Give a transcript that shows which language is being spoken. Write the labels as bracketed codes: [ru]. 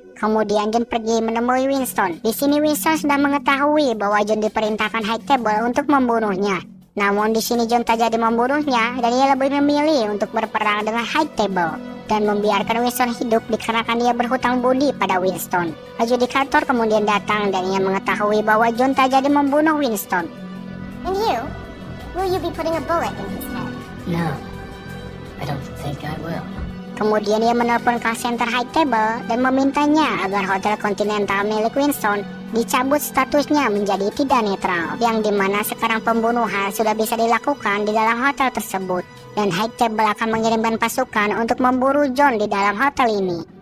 [id] Kemudian John pergi menemui Winston. Di sini Winston sudah mengetahui bahwa John diperintahkan High Table untuk membunuhnya. Namun di sini John tak jadi membunuhnya dan ia lebih memilih untuk berperang dengan High Table dan membiarkan Winston hidup dikarenakan ia berhutang budi pada Winston. Adjudicator kemudian datang dan ia mengetahui bahwa John tak jadi membunuh Winston. [en] And you? Will you be putting a bullet in his head? No, I don't think I will. [id] Kemudian ia menelpon call center High Table dan memintanya agar Hotel Continental milik Winston dicabut statusnya menjadi tidak netral, yang dimana sekarang pembunuhan sudah bisa dilakukan di dalam hotel tersebut, dan High Table akan mengirimkan pasukan untuk memburu John di dalam hotel ini.